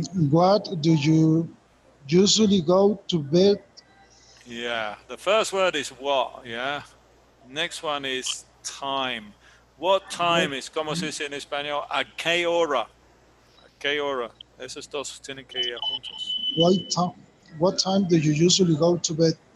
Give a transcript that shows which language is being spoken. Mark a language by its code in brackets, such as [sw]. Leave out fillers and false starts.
[en] What do you usually go to bed? Yeah. The first word is what, yeah. Next one is time. What time is, [es] ¿cómo se dice en español? ¿A qué hora? ¿A qué hora? Esos dos tienen que ir juntos. [en] What time do you usually go to bed?